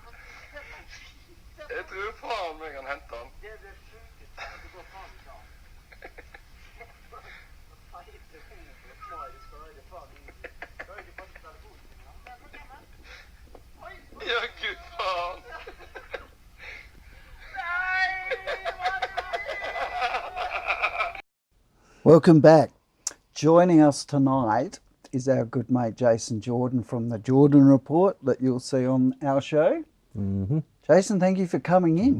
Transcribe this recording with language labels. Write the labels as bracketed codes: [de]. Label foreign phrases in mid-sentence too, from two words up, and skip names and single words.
[no] Jeg tror faen meg han henter han. Ja, gud faen. [en] Welcome back. Joining us tonight is our good mate Jason Jordan from the Jordan Report that you'll see on our show. Mm-hmm. Jason, thank you for coming in.